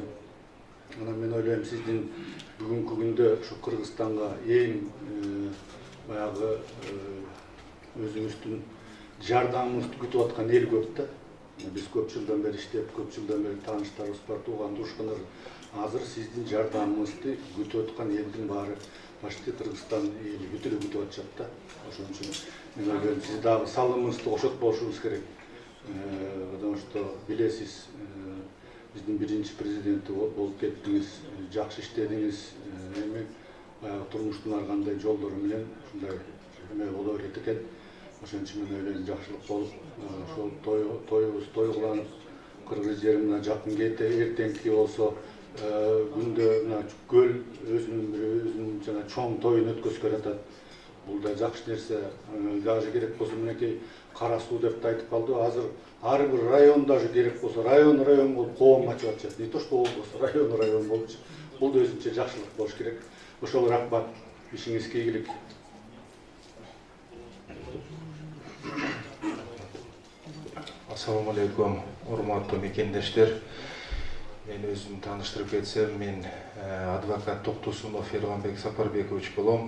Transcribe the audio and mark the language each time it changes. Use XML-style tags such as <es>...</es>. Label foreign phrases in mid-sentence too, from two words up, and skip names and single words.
<ky>Анан мен ойлойм, сиздин бүгүнкү күндө ушу Кыргызстанга эң баягы өзүңүздүн жардамыңызды күтүп аткан эл көп да. Биз көп жылдан бери иштеп, көп жылдан бери тааныштарыбыз бар, тууган туушкандар. Азыр сиздин жардамыңызды күтүп аткан элдин баары почти Кыргызстан эли бүт эле күтүп атышат да. Ошон үчүн мен ойлойм, сиз дагы салымыңызды кошот болушуңуз керек.</ky> <ru>Потому что</ru> <ky>билесиз, биздин биринчи президенти болуп кеттиңиз, жакшы иштедиңиз, эми баягы турмуштун ар кандай жолдору менен ушундай эме боло берет экен. Ошон үчүн мен ойлойм, жакшылык болуп, ошол тоюбуз той кыланып, кыргыз жери мына жакын кете, эртеңки болсо күндө мына көл өзүнүн жана чоң тоюн өткөзүп жатат. Бул да жакшы нерсе. Даже керек болсо мынакей Кара суу деп айтып калды. Азыр ар бир район даже керек болсо район болуп коом ачып атышат.</ky> <ru>Не то что область,</ru> <ky>район болупчу. Бул да өзүнчө жакшылык болуш керек. Ошол рахмат, ишиңиз ийгилик.</ky> <ar>السلام عليكم,</ar> <ky>урматтуу мекендештер. Мен өзүм тааныштырып кетсем, мен адвокат Токтосунов Ерланбек Сапарбекович болом.</ky>